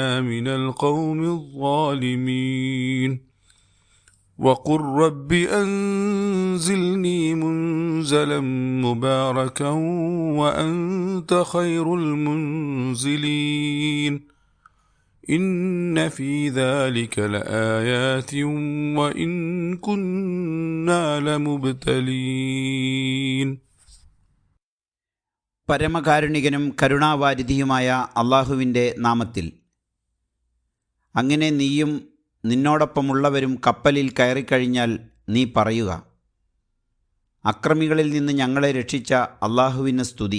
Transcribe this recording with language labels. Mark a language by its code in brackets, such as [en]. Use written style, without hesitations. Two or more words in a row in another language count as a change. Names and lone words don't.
[ar] من القوم الظالمين وقل رب أنزلني منزلا مباركا وأنت خير المنزلين إن في ذلك لآيات وإن كنا لمبتلين. [ml] പരമകാരുണികനും കരുണാവാരിധിയുമായ അള്ളാഹുവിൻ്റെ നാമത്തിൽ. അങ്ങനെ നീയും നിന്നോടൊപ്പമുള്ളവരും കപ്പലിൽ കയറിക്കഴിഞ്ഞാൽ നീ പറയുക, അക്രമികളിൽ നിന്ന് ഞങ്ങളെ രക്ഷിച്ച അള്ളാഹുവിന് സ്തുതി.